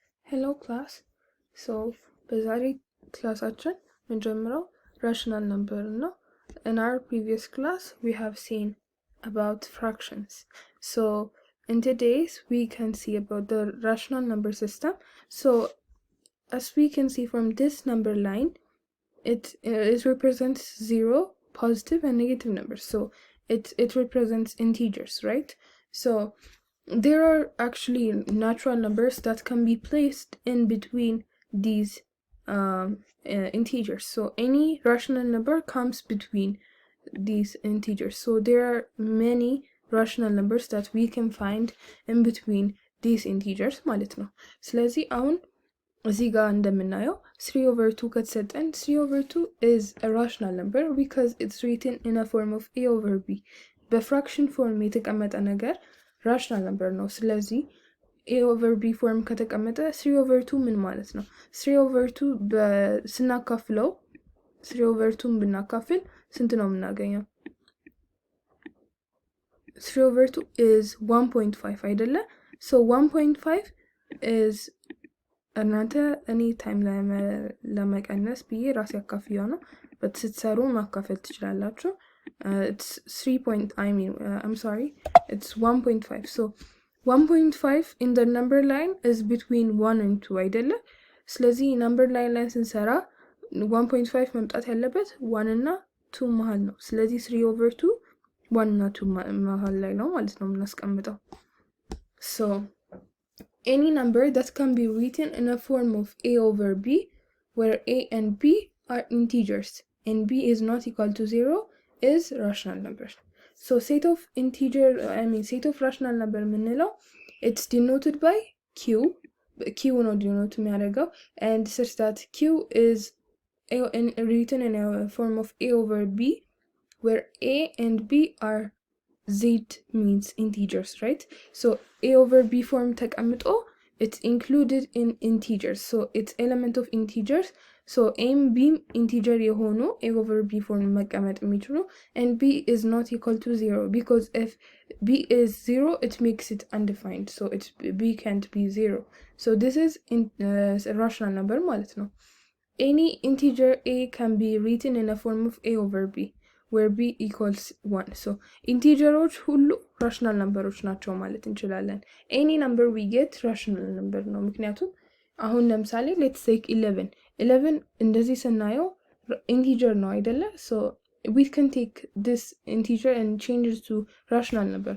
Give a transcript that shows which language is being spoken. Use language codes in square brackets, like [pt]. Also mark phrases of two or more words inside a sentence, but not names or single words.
[en] Hello class. So [am] በዛሬ ክላሳችን የምንጀምረው [en] rational number ነው. In our previous class we have seen about fractions. So in today's we can see about the rational number system. So as we can see from this number line, it represents 0, positive and negative numbers. So it represents integers, right? So there are actually natural numbers that can be placed in between these integers. So any rational number comes between these integers. So there are many rational numbers that we can find in between these integers [am] ማለት ነው. ስለዚህ አሁን እዚህ ጋር እንደምናየው 3/2 ከተሰጠን [en] 3/2 is a rational number because it's written in a form of a over b. [am] በፍራክሽን ፎርም የተቀመጠ ነገር [en] rational number [am] ነው. ስለዚህ [en] a over b [am] ፎርም ከተቀመጠ 3/2 ምን ማለት ነው? 3/2 ስናካፍለው 3/2 ብናካፍል ስንት ነው የምናገኘው? [en] 3/2 is 1.5 አይደለ? [am] So 1.5 is እናንተ እኔ ታይም ለመቀነስ ብዬ ራሴ አካፍያው ነው but ስትሰሩ ማካፈል ትችላላችሁ. [en] It's 1.5. So 1.5 in the number line is between 1 and 2 አይደለ? [am] ስለዚህ [en] number line [am] ላይ ስንሰራ 1.5 መምጣት ያለበት 1 እና 2 መሃል ነው. ስለዚህ 3/2 1 እና 2 መሃል ላይ ነው ማለት ነው የምናስቀምጠው. [en] So any number that can be written in a form of a over b, where a and b are integers and b is not equal to 0, is rational number. So set of rational number ምንለው it's denoted by q ነው denote የሚያደርገው, and such that q is written in a form of a over b, where a and b are z means integers, right? So a over b form ተቀምጦ it's included in integers, so it's element of integers. So a and b integer የሆኑ a over b form [am] መቀመጥ የሚችሉ, [en] and b is not equal to 0 because if b is 0 it makes it undefined, so b can't be 0. So this is a rational number [am] ማለት ነው. [en] Any integer a can be written in a form of a over b, where b equals 1. [am] So ኢንቲጀሮች ሁሉ [en] rational numberዎች [am] ናቸው ማለት እንችላለን. [en] Any number we get rational number ነው. [am] ምክንያቱም አሁን ለምሳሌ [en] let's take [am] 11 እንደዚህ ስናየው integer ነው አይደለ? [en] So we can take this integer and change it to rational number.